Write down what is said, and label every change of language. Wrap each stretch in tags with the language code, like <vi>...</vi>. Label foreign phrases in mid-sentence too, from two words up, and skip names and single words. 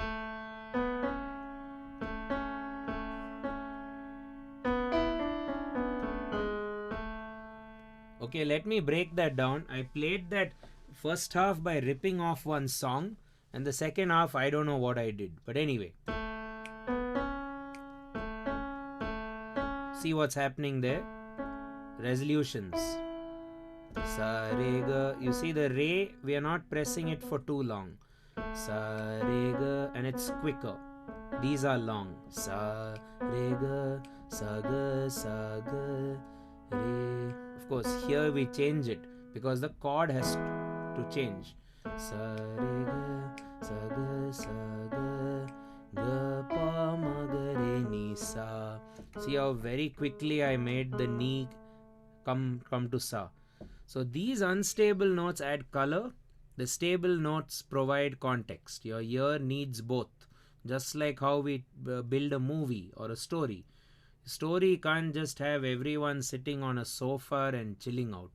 <en>Okay, let me break that down. I played that first half by ripping off one song, and the second half I don't know what I did. But anyway, see what's happening there? Resolutions.</en> <hi>Sa, re, ga.</hi> <en>You see the re, we are not pressing it for too long.</en> <hi>Sa, re, ga,</hi> <en>and it's quicker. These are long.</en> <hi>Sa, re, ga, sa, ga, re.</hi> <en>Of course, here we change it because the chord has to change.</en> <hi>Sa, re, ga, ga, pa, ma, ga, re, ni, sa.</hi> <en>See how very quickly I made the ni come to sa. So these unstable notes add color. The stable notes provide context. Your ear needs both. Just like how we build a movie or a story. Story can't just have everyone sitting on a sofa and chilling out.</en>